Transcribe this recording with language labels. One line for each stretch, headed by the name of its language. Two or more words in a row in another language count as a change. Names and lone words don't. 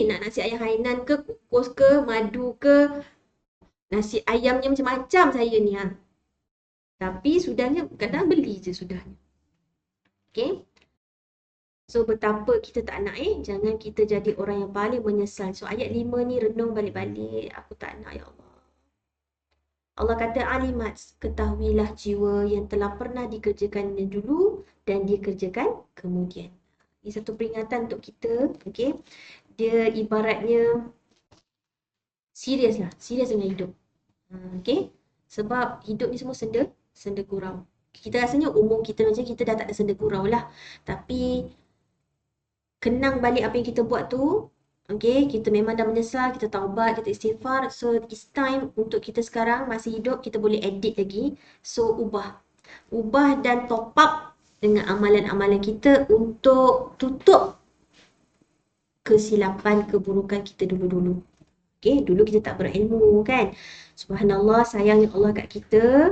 Malay: Nak nasi ayam hainan ke, kukus ke, madu ke. Nasi ayamnya macam-macam saya ni. Tapi sudahnya kadang beli je sudahnya. Okay. So betapa kita tak nak jangan kita jadi orang yang paling menyesal. So ayat 5 ni renung balik-balik. Aku tak nak ya Allah. Allah kata alimat, ketahuilah jiwa yang telah pernah dikerjakannya dulu dan dikerjakan kemudian. Ini satu peringatan untuk kita, okay? Dia ibaratnya serius dengan hidup. Okay? Sebab hidup ni semua senda gurau. Kita rasanya umur kita macam kita dah tak ada senda gurau lah. Tapi kenang balik apa yang kita buat tu, okay, kita memang dah menyesal, kita taubat, kita istighfar.
English: So, it's time
Malay: untuk kita sekarang masih hidup, kita boleh edit lagi. So, ubah dan
English: top up
Malay: dengan amalan-amalan kita untuk tutup kesilapan, keburukan kita dulu-dulu. Okay, dulu kita tak berilmu kan. Subhanallah, sayangnya Allah kat kita.